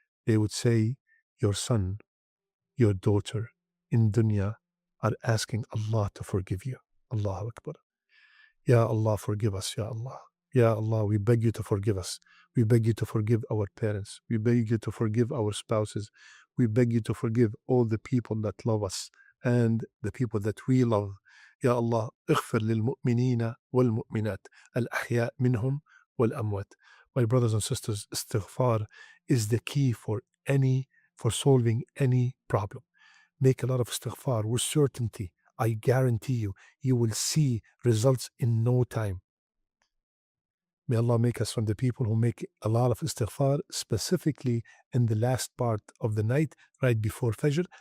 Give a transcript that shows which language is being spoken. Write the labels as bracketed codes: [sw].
[en] They would say, your son, your daughter in dunya are asking Allah to forgive you. [ar] Allahu Akbar. Ya Allah, [en] forgive us, Ya Allah. Ya Allah, we beg you to forgive us. We beg you to forgive our parents. We beg you to forgive our spouses. We beg you to forgive all the people that love us and the people that we love. [ar] Ya Allah, اغفر للمؤمنين والمؤمنات الأحياء منهم والأموات. [en] My brothers and sisters, istighfar is the key for solving any problem. Make a lot of istighfar with certainty. I guarantee you, you will see results in no time. May Allah make us from the people who make a lot of istighfar, specifically in the last part of the night, right before Fajr.